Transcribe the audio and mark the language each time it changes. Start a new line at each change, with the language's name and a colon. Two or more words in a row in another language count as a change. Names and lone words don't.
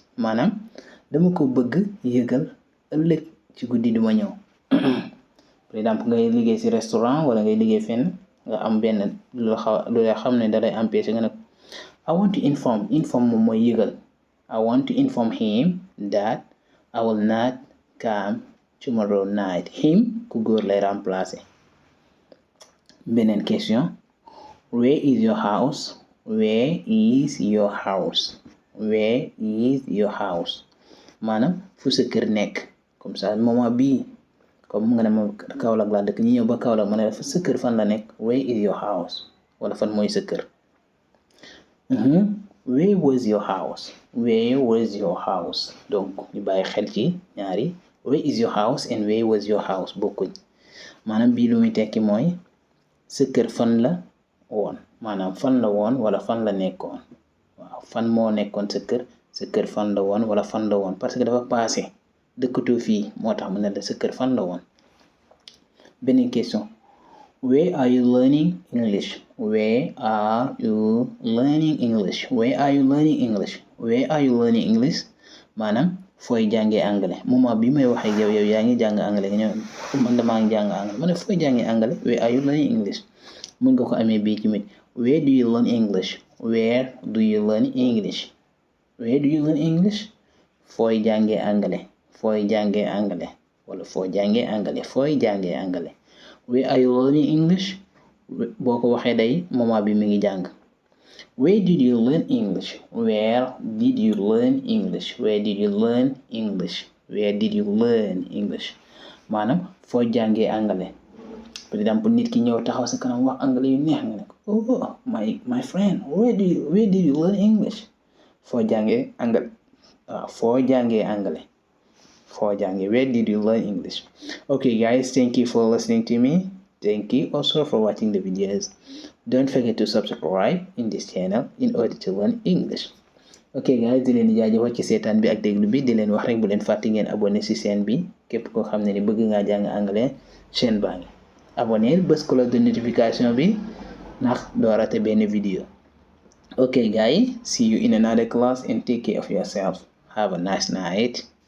Wolof: Maanaam dama ko bëgg yëgal ëllëg ci guddi duma ñëw.
French: Par exemple
Wolof: ngay liggéey ci restaurant wala ngay liggéey fenn nga am benn lu la xam ne da lay empêcher nga ne
English: I want to inform
Wolof: moom mooy yëgal.
English: I want to inform him that I will not come tomorrow night.
Wolof: Him ku góor lay remplacer.
English: Beneen question. Where is your house? Where is your house? Where is your house?
Wolof: Maanaam fu sa kër nekk.
French: Comme ça
Wolof: moment bii comme nga ne ma Kaolack laa dëkk ñi ñëw ba Kaolack ma ne fu sa kër fan la nekk.
English: Where is your house?
Wolof: Wala fan mooy sa kër.
English: Where was your house? Where was your house?
Wolof: Donc ñu bàyyi xel ci ñaari.
English: Where is your house and where was your house bokkuñ.
Wolof: Maanaam bii lu muy tekki mooy sa kër fan la woon. Maanaam fan la woon wala fan la nekkoon. Waaw fan moo nekkoon sa kër fan la woon wala fan la woon
French: parce que
Wolof: dafa passé dëkkatoo fii moo tax mu ne la sa kër fan la woon. Beneen question.
English: Where are you learning English? Where are you learning English? Where are you learning English? Where are you learning English?
Wolof: Maanaam fooy jàngee anglais moment bi may wax ak yow yaa ngi jàng anglais nga ñëw man damaa ngi jàng anglais ma ne fooy jàngee anglais.
English: Where are you learning English?
Wolof: Mën nga ko amee bii ci mit.
English: Where do you learn English? Where do you learn English? Where do you learn English?
Wolof: Fooy jàngee anglais. Fooy jàngee anglais wala foo jàngee anglais. Fooy jàngee anglais.
English: Where are you learning English?
Wolof: Boo ko waxee day moment bi mi ngi jàng.
English: Where did you learn English? Where did you learn English? Where did you learn English? Where did you learn English?
Wolof: Maanaam foo jàngee anglais.
French: Par exemple
Wolof: nit ki ñëw taxaw sa kanam wax anglais yu neex nga ne ko
English: oh my friend where did you learn English?
Wolof: Foo jàngee anglais. Foo jàngee anglais. Foo jàngee.
English: Where did you learn English? Okay guys, thank you for listening to me. Thank you also for watching the videos. Don't forget to subscribe in this channel in order to learn English. Okay guys,
Wolof: di leen jaajëfal ci seetaan bi ak déglu bi di leen wax rek bu leen fàtte ngeen abonné ci chaîne bi képp koo xam ne ni bëgg ngaa jàng anglais chaîne baa ngi. Abonné bës
French: cloche de notification
Wolof: bi ndax doo raté benn vidéo.
English: Okay guys, see you in another class and take care of yourself. Have a nice night.